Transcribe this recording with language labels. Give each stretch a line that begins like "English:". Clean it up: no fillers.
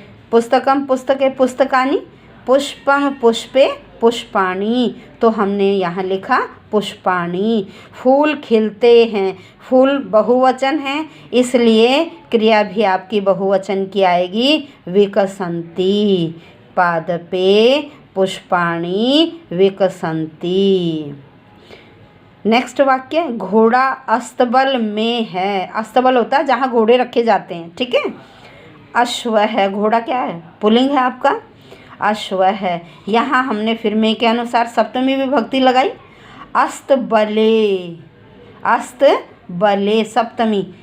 Sanskrit: पुस्तकम पुस्तके पुस्तकानि। पुष्पम पुष्पे पुष्पाणि।
Hindi: तो हमने यहाँ लिखा पुष्पाणि। फूल खिलते हैं। फूल बहुवचन है, इसलिए क्रिया भी आपकी बहुवचन की आएगी विकसन्ति।
Sanskrit: पादपे पुष्पाणि विकसन्ति।
Hindi: नेक्स्ट वाक्य, घोड़ा अस्तबल में है। अस्तबल होता है जहाँ घोड़े रखे जाते हैं। ठीक है। अश्व है। घोड़ा क्या है? पुल्लिंग है आपका। अश्व है। यहाँ हमने फिर में के अनुसार सप्तमी विभक्ति लगाई।
Sanskrit: अस्तबले। अस्तबले सप्तमी।